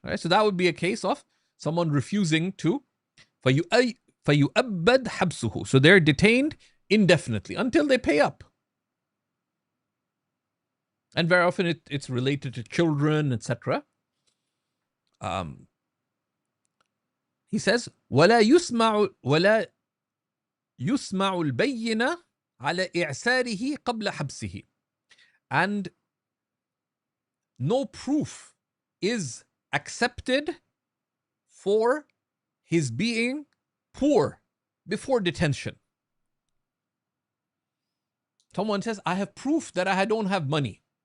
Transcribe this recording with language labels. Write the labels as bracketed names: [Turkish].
[English] Right? So that would be a case of someone refusing to [Arabic] فَيُؤَبَّدْ حَبْسُهُ. [English] So they're detained indefinitely until they pay up. And very often it's related to children, etc. He says, [Arabic] وَلَا يُسْمَعُ الْبَيِّنَ عَلَى إِعْسَارِهِ قَبْلَ حَبْسِهِ. [English] And no proof is accepted for his being poor before detention. Someone says, I have proof that I don't have money.